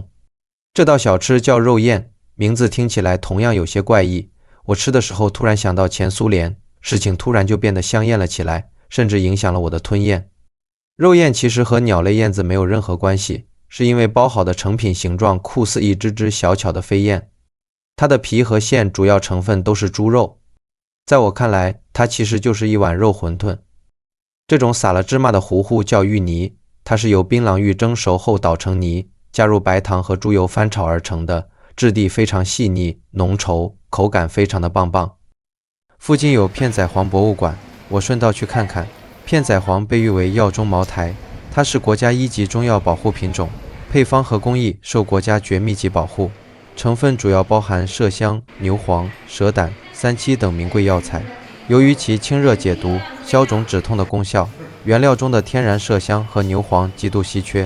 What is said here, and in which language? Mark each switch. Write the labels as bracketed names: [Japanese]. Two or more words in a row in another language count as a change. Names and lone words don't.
[Chinese] 這道小吃叫肉燕，名字聽起來同樣有些怪異。我吃的時候突然想到前蘇聯，事情突然就變得香豔了起來，甚至影響了我的吞咽。肉燕其實和鳥類燕子沒有任何關係，是因為包好的成品形狀酷似一只只小巧的飛燕。它的皮和餡主要成分都是豬肉，在我看來，它其實就是一碗肉馄饨。這種撒了芝麻的糊糊叫芋泥，它是由檳榔芋蒸熟後搗成泥，加入白糖和豬油翻炒而成的，質地非常細膩濃稠，口感非常的棒棒。附近有片仔癀博物館，我順道去看看。片仔癀被譽為藥中茅台，它是國家1級中藥保護品種，配方和工藝受國家绝密级保護，成分主要包含麝香、牛黃、蛇膽、三七等名貴藥材。由於其清熱解毒、消腫止痛的功效，原料中的天然麝香和牛黃極度稀缺。